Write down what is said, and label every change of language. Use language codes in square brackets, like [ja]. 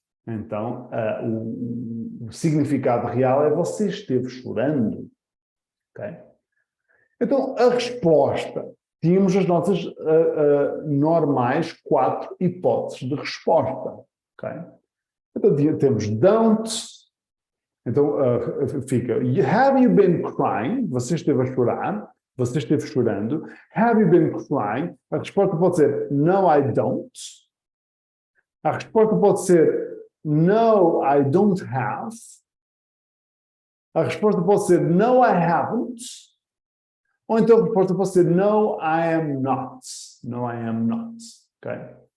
[pt] Então, o significado real é você esteve chorando. Okay? Então, a resposta, tínhamos as nossas normais 4 hipóteses de resposta. Okay? Então, temos don't. Então, fica, [en] have you been crying? [pt] Você esteve a chorar? Você esteve chorando? [en] Have you been crying? [pt] A resposta pode ser, [en] no, I don't. [pt] A resposta pode ser, [en] no, I don't have. [pt] A resposta pode ser, [en] no, I haven't. [pt] Ou então a resposta pode ser, [en] no, I am not. [pt] No, I am not. Okay?